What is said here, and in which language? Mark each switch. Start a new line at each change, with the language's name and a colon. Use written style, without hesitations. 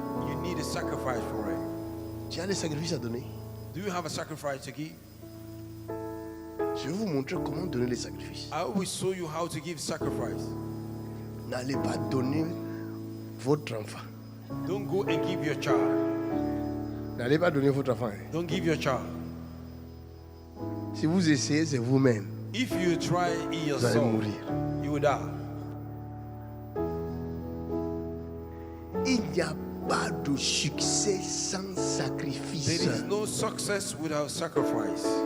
English: You need a sacrifice for it.
French: Tu as des sacrifices à donner.
English: Do you have a sacrifice to give?
French: Je vais vous montrer comment donner les sacrifices.
English: I will show you how to give sacrifice.
French: N'allez pas donner votre enfant.
English: Don't go and give your child.
French: N'allez pas donner votre enfant. Hein.
English: Don't give your child.
French: Si vous essayez, c'est vous-même.
English: If you try it
French: Vous allez
English: yourself,
French: mourir.
English: you will die.
French: Il n'y a pas de succès sans sacrifice.
English: There is no success without sacrifice.